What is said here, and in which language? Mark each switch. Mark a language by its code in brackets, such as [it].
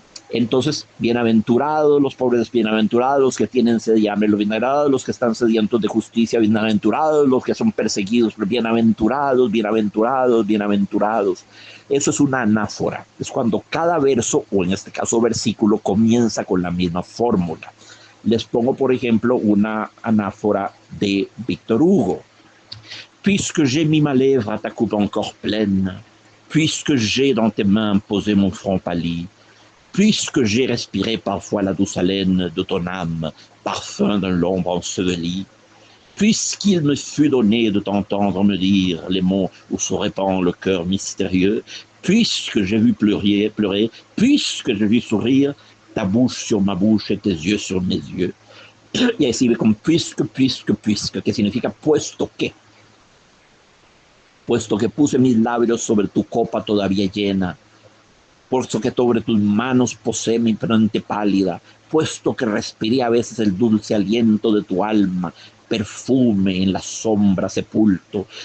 [es] Entonces, bienaventurados los pobres, bienaventurados los que tienen sed y hambre, los bienaventurados los que están sedientos de justicia, bienaventurados los que son perseguidos, bienaventurados, bienaventurados, bienaventurados. Eso es una anáfora, es cuando cada verso, o en este caso versículo, comienza con la misma fórmula. Les pongo, por ejemplo, una anáfora de Víctor Hugo. [fr] Puisque j'ai mis ma lèvre à ta coupe encore pleine, puisque j'ai dans tes mains posé mon front pâli, puisque j'ai respiré parfois la douce haleine de ton âme, parfum d'un l'ombre ensevelie, puisqu'il me fut donné de t'entendre me dire les mots où se répand le cœur mystérieux, puisque j'ai vu pleurer, puisque j'ai vu sourire ta bouche sur ma bouche et tes yeux sur mes yeux. [es] Y ahí sigue con puisque, que significa puesto que puse mis labios sobre tu copa todavía llena, puesto que sobre tus manos posé mi frente pálida, puesto que respiré a veces el dulce aliento de tu alma, perfume en la sombra sepulto,